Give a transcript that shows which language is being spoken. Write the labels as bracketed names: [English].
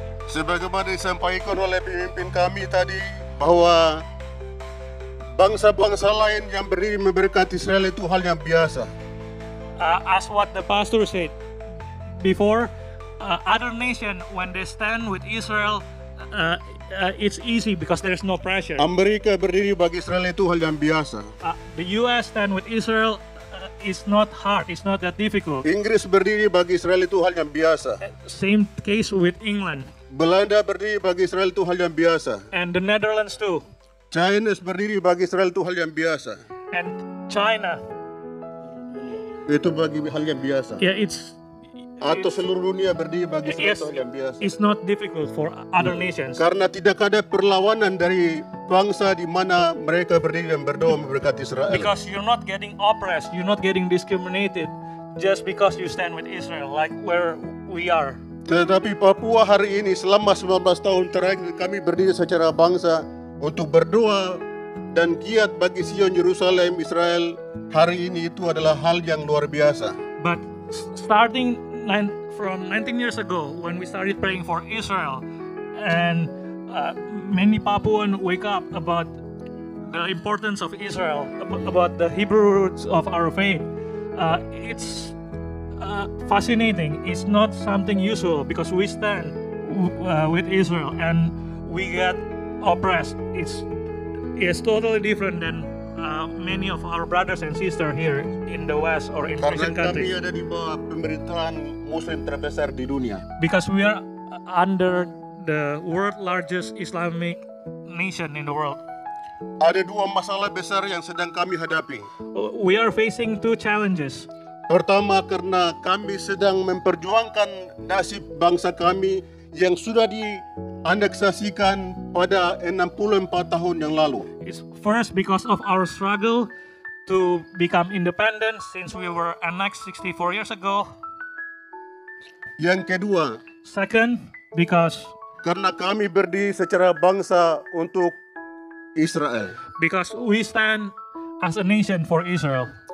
[Indonesian] Sebagaimana disampaikan oleh pemimpin kami tadi bahwa bangsa-bangsa lain yang berdiri memberkati Israel itu hal yang biasa. [English] As what the pastor said before, other nation when they stand with Israel, it's easy because there's no pressure. [Indonesian] Amerika berdiri bagi Israel itu hal yang biasa. [English] The U.S. stand with Israel. it's not hard, it's not that difficult. [Indonesian] Inggris berdiri bagi Israel itu hal yang biasa. [English] Same case with England [Indonesian] Belanda berdiri bagi Israel itu hal yang biasa. [English] and the Netherlands too, [Indonesian] Chinese berdiri bagi Israel itu hal yang biasa. [English] and China. [Indonesian] Itu bagi hal yang biasa. [English] Yeah, it's [Indonesian] Atau seluruh dunia berdiri bagi Israel [English] yes, [Indonesian] itu hal yang biasa. [English] it's not difficult for other nations [Indonesian] Karena tidak ada perlawanan dari bangsa di mana mereka berdiri dan berdoa memberkati Israel. [English] because you're not getting oppressed, you're not getting discriminated just because you stand with Israel, like where we are. [Indonesian] Tetapi Papua hari ini selama 19 tahun terakhir kami berdiri secara bangsa untuk berdoa dan giat bagi Sion, Yerusalem, Israel. Hari ini itu adalah hal yang luar biasa. [English] But starting from 19 years ago, when we started praying for Israel, and many Papuan wake up about the importance of Israel, about the Hebrew roots of our faith, it's fascinating. It's not something usual because we stand with Israel and we get oppressed. It's totally different than many of our brothers and sisters here in the West or in [Indonesian] Karena [English] Christian [Indonesian] kami [English] countries. [Indonesian] ada di bawah pemerintahan Muslim terbesar di dunia. [English] Because we are under the world largest Islamic nation in the world. [Indonesian] Ada dua masalah besar yang sedang kami hadapi. [English] We are facing two challenges. [Indonesian] Pertama, karena kami sedang memperjuangkan nasib bangsa kami yang sudah dianeksasikan pada 64 tahun yang lalu. [English] It's first because of our struggle to become independent since we were annexed 64 years ago. [Indonesian] Yang kedua, [English] Second, because [Indonesian] karena kami berdiri secara bangsa untuk Israel. [English] we stand as a nation for Israel.